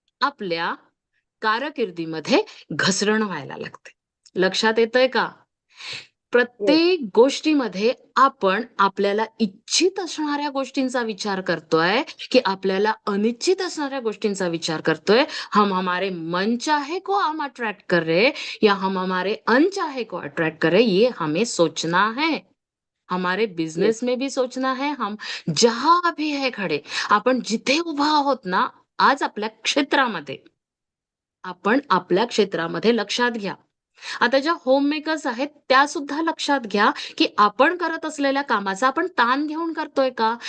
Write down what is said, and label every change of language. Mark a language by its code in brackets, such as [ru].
[mr] आपल्या कारकिर्दीमध्ये घसरण व्हायला लागते. लक्षात येतंय का? [en] Yes. [mr] प्रत्येक गोष्टीमध्ये आपण आपल्याला इच्छित असणाऱ्या गोष्टींचा विचार करतोय, की आपल्याला अनिश्चित असणाऱ्या गोष्टींचा विचार करतोय. [hi] हम हमारे मन चाहे को हम अट्रैक्ट कर रहे या हम हमारे अनचाहे को अट्रैक्ट कर रहे, ये हमें सोचना है. हमारे [en] Yes. [hi] बिझनेस में भी सोचना है, हम जहां भी है खडे, [mr] आपण जिथे उभा आहोत ना, आज आपल्या क्षेत्रामध्ये, आपण आपल्या क्षेत्रामध्ये लक्षात घ्या. आता ज्या होम मेकर्स आहेत, त्या सुद्धा लक्षात घ्या, की आपण करत असलेल्या कामाचा आपण ताण घेऊन करतोय का?